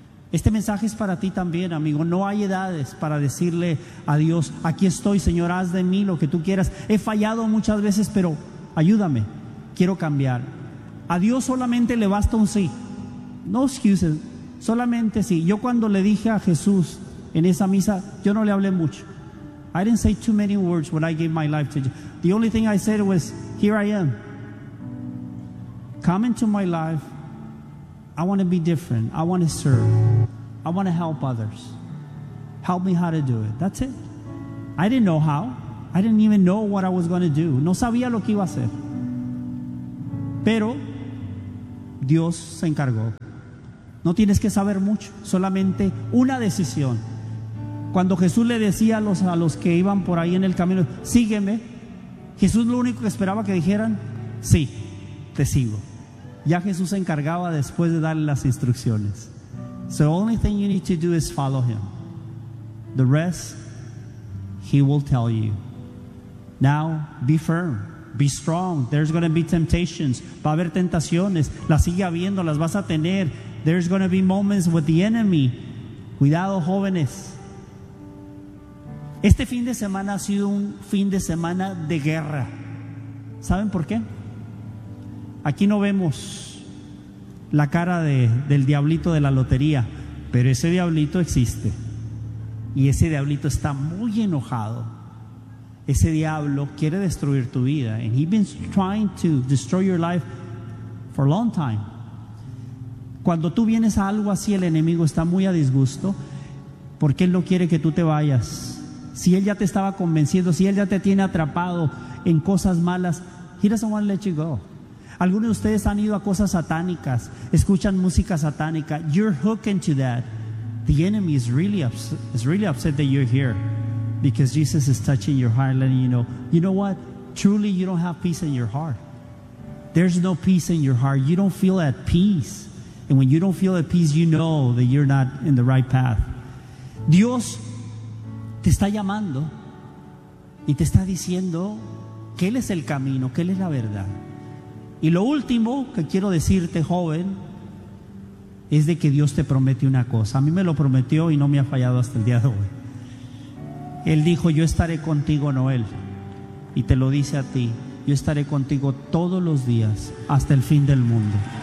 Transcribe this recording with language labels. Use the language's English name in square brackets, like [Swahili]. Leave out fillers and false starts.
[Spanish] Este mensaje es para ti también, amigo. No hay edades para decirle a Dios: aquí estoy, Señor, haz de mí lo que tú quieras. He fallado muchas veces, pero ayúdame, quiero cambiar. A Dios solamente le basta un sí. [English] No excuses, [Spanish] solamente sí. Yo cuando le dije a Jesús en esa misa, yo no le hablé mucho. [English] I didn't say too many words when I gave my life to you. The only thing I said was, here I am. Come into my life. I want to be different. I want to serve. I want to help others. Help me how to do it. That's it. I didn't know how. I didn't even know what I was going to do. [Spanish] No sabía lo que iba a hacer. Pero Dios se encargó. No tienes que saber mucho, solamente una decisión. Cuando Jesús le decía a los que iban por ahí en el camino, sígueme, Jesús lo único que esperaba que dijeran, sí, te sigo. Ya Jesús se encargaba después de darle las instrucciones. [English] So the only thing you need to do is follow him. The rest, he will tell you. Now, be firm. Be strong. There's going to be temptations. [Spanish] Va a haber tentaciones. Las sigue habiendo, las vas a tener. [English] There's going to be moments with the enemy. [Spanish] Cuidado, jóvenes. Este fin de semana ha sido un fin de semana de guerra. ¿Saben por qué? Aquí no vemos la cara del diablito de la lotería, pero ese diablito existe. Y ese diablito está muy enojado. Ese diablo quiere destruir tu vida. [English] And he's been trying to destroy your life for a long time. [Spanish] Cuando tú vienes a algo así, el enemigo está muy a disgusto porque él no quiere que tú te vayas. Si él ya te estaba convenciendo, si él ya te tiene atrapado en cosas malas, [English] he doesn't want to let you go. [Spanish] Algunos de ustedes han ido a cosas satánicas, escuchan música satánica. [English] You're hooked into that. The enemy is really upset that you're here, because Jesus is touching your heart, letting you know, you know what? Truly, you don't have peace in your heart. There's no peace in your heart. You don't feel at peace. And when you don't feel at peace, you know that you're not in the right path. [Spanish] Dios te está llamando y te está diciendo que Él es el camino, que Él es la verdad. Y lo último que quiero decirte, joven, es de que Dios te promete una cosa. A mí me lo prometió y no me ha fallado hasta el día de hoy. Él dijo, yo estaré contigo, Noel, y te lo dice a ti, yo estaré contigo todos los días hasta el fin del mundo.